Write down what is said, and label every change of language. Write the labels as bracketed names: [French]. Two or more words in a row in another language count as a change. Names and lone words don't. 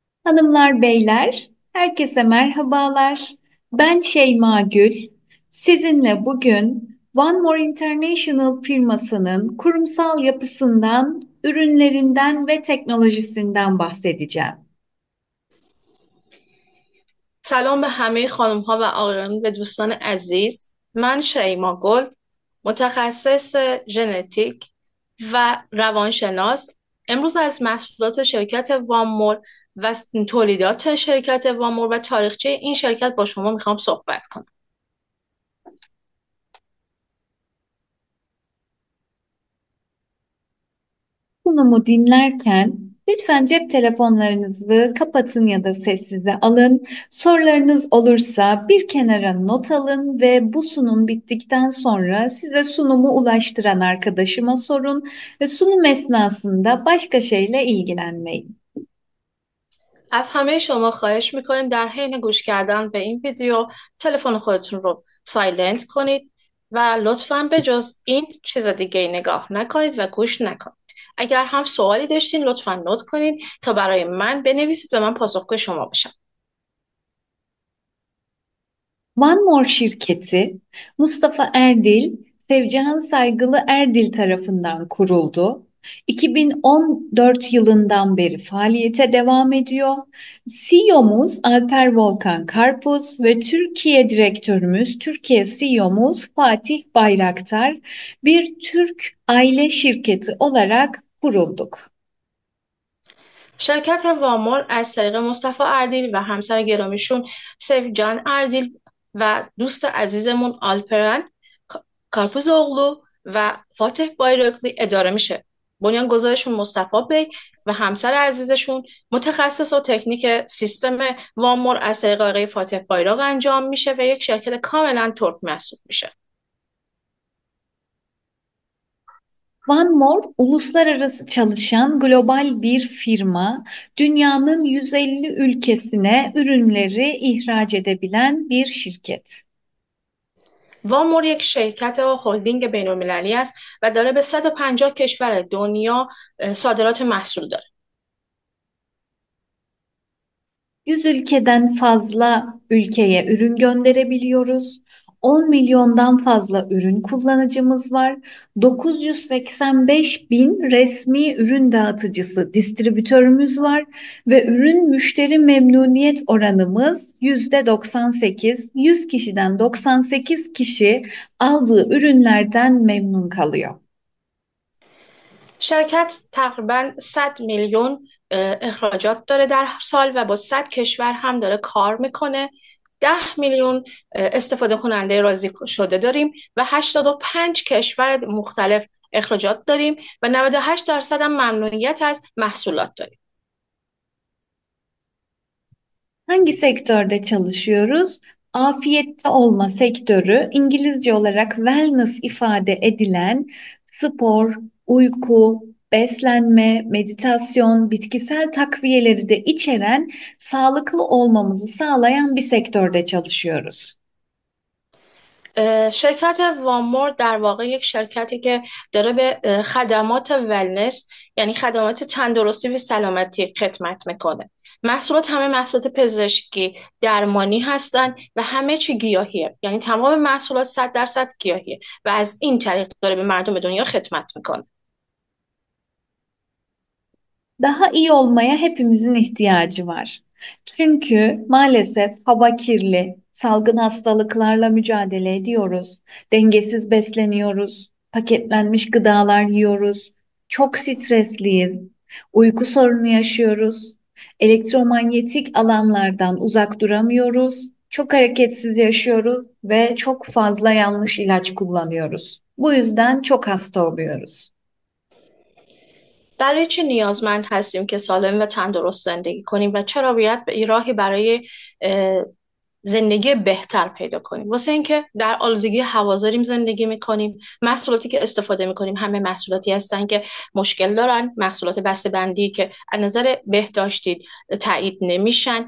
[Turkish] Hanımlar, beyler, herkese merhabalar. Ben Şeyma Gül. Sizinle bugün One More International firmasının kurumsal yapısından, ürünlerinden ve teknolojisinden bahsedeceğim. [Persian] سلام به همه خانم ها و آقایان و دوستان عزیز. من شیما گل، متخصص ژنتیک و روانشناس، امروز از محصولات شرکت وامور و تولیدات شرکت وامور و تاریخچه این شرکت با شما میخوام صحبت کنم. [Turkish] Sunumu dinlerken lütfen cep telefonlarınızı kapatın ya da sessize alın. Sorularınız olursa bir kenara not alın ve bu sunum bittikten sonra size sunumu ulaştıran arkadaşıma sorun ve sunum esnasında başka şeyle ilgilenmeyin. [Persian] از همه شما خواهش میکنیم در حین گوش کردن به این ویدیو تلفن خودتون رو سایلنت کنید و لطفاً به جز این چیز دیگه ای نگاه نکنید و گوش نکنید. اگر هم سوالی داشتین لطفاً نوت کنید تا برای من بنویسید و من پاسخگوی شما باشم. [Turkish] One More şirketi Mustafa Erdil, Sevcihan Saygılı Erdil tarafından kuruldu. 2014 yılından beri faaliyete devam ediyor. CEO'muz Alper Volkan Karpuz ve Türkiye direktörümüz, Türkiye CEO'muz Fatih Bayraktar bir Türk aile şirketi olarak kurulduk. [Persian] شرکت وامور از طریق مصطفی اردیل و همسر گرامیشون سیف جان اردیل و دوست عزیزمون آلپرن کارپوز اغلو و فاتح بایراقلی اداره میشه. بنیانگذارشون مصطفی بیگ و همسر عزیزشون متخصص و تکنیک سیستم وامور از طریق آقای فاتح بایراق انجام میشه و یک شرکت کاملا ترک محسوب میشه. [Turkish] OneMore uluslararası çalışan global bir firma, dünyanın 150 ülkesine ürünleri ihraç edebilen bir şirket. [Persian] وامور یک شرکت هلدینگ بین‌المللی است و داره به 150 کشور دنیا صادرات محصول داره. [Turkish] 100 ülkeden fazla ülkeye ürün gönderebiliyoruz. 10 milyondan fazla ürün kullanıcımız var. 985 bin resmi ürün dağıtıcısı, distribütörümüz var ve ürün müşteri memnuniyet oranımız %98. 100 kişiden 98 kişi aldığı ürünlerden memnun kalıyor. [Persian] شرکت تقریبا 100 میلیون اخراجات داره در سال و با 100 کشور هم داره کار میکنه. 10 میلیون استفاده کننده راضی شده داریم و 85 کشور مختلف اخراجات داریم و 98% هم ممنوعیت از محصولات داریم. [Turkish] Hangi sektörde çalışıyoruz? Afiyette olma sektörü, İngilizce olarak wellness ifade edilen spor, uyku, beslenme, meditasyon, bitkisel takviyeleri de içeren sağlıklı olmamızı sağlayan bir sektörde çalışıyoruz. [Persian] شرکت وامور در واقع یک شرکتی که داره به خدمات ولنس یعنی خدمات تندرستی و سلامتی خدمت میکنه. محصولات همه محصولات پزشکی درمانی هستن و همه چی گیاهیه، یعنی تمام محصولات 100% گیاهیه و از این طریق داره به مردم دنیا خدمت میکنه. [Turkish] Daha iyi olmaya hepimizin ihtiyacı var. Çünkü maalesef hava kirli, salgın hastalıklarla mücadele ediyoruz, dengesiz besleniyoruz, paketlenmiş gıdalar yiyoruz, çok stresliyiz, uyku sorunu yaşıyoruz, elektromanyetik alanlardan uzak duramıyoruz, çok hareketsiz yaşıyoruz ve çok fazla yanlış ilaç kullanıyoruz. Bu yüzden çok hasta oluyoruz. [Persian] برای چه نیازمند هستیم که سالم و تندرست زندگی کنیم و چرا باید به راهی برای زندگی بهتر پیدا کنیم؟ واسه اینکه در آلودگی هوازاریم زندگی میکنیم. محصولاتی که استفاده میکنیم همه محصولاتی هستن که مشکل دارن، محصولات بسته‌بندی که از نظر بهداشتی تایید نمیشن.